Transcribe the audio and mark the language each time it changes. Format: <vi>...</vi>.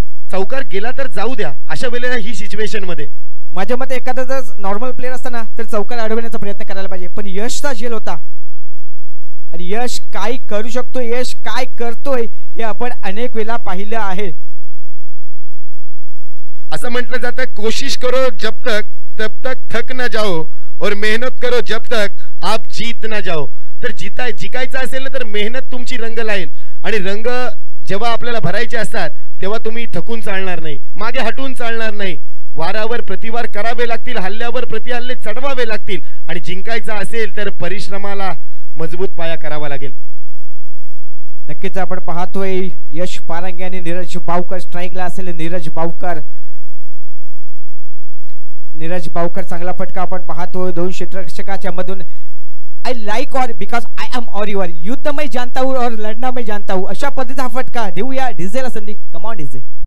<mr>चौकार गेला तर जाऊ द्या अशा वेळेला ही सिच्युएशन मध्ये माझ्या मते एखादा जर नॉर्मल प्लेयर असताना तर चौकार अडवण्याचा प्रयत्न करायला पाहिजे. पण यशचा झेल होता आणि यश काय करू शकतो, यश काय करतोय हे आपण अनेक वेळा पाहिलं आहे. असं म्हटलं जातं,</mr> <hi>कोशिश करो जब तक तब तक थक न जाओ और मेहनत करो जब तक आप जीत न जाओ.</hi> <mr>तर जिकायचं असेल ना तर मेहनत तुमची रंग लाईल. आणि रंग जेव्हा आपल्याला भरायचे असतात तेव्हा तुम्ही थकून चालणार नाही, मागे हटून चालणार नाही. वारावर प्रतिवार करावे लागतील, हल्ल्यावर प्रतिहल्ले चढवावे लागतील. आणि जिंकायचं असेल तर परिश्रमाला मजबूत पाया करावा लागेल. नक्कीच आपण पाहतोय यश पारंगे आणि नीरज बावकर स्ट्राईकला असेल. नीरज बावकर चांगला फटका आपण पाहतोय दोन क्षेत्ररक्षकाच्या मधून. I like or because I am or you are.</mr> <hi>युद्ध मैं जानता हूँ और लड़ना मैं जानता हूँ.</hi> <mr>अशा पद्धतीचा फटका देऊया डीजेला संधी.</mr> <en>come on</en> <mr>DJ.</mr>